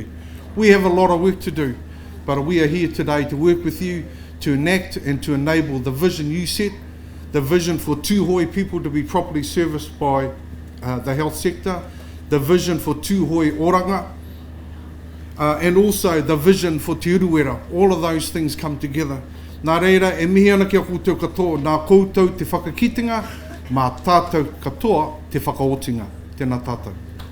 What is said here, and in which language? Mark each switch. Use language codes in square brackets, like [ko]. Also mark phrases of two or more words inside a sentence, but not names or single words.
[en] We have a lot of work to do, but we are here today to work with you to enact and to enable the vision you set, the vision for Tūhoe people to be properly serviced by the health sector, the vision for Tūhoe oranga, and also the vision for Te Uruwera. All of those things come together. [mi] Nā reira, e mihi ana kia koutou katoa, nā koutou te whakakitenga, mā tātou katoa te whakaotinga. Tēnā tātou.